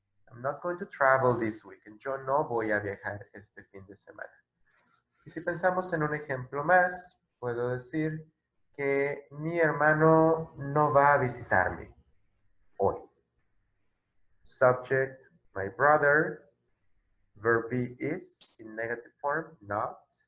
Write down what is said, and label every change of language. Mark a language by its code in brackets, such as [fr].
[en] I'm not going to travel this weekend. [es] Yo no voy a viajar este fin de semana. Y si pensamos en un ejemplo más, puedo decir que mi hermano no va a visitarme hoy. [en] Subject, my brother. Verb be is in negative form, not.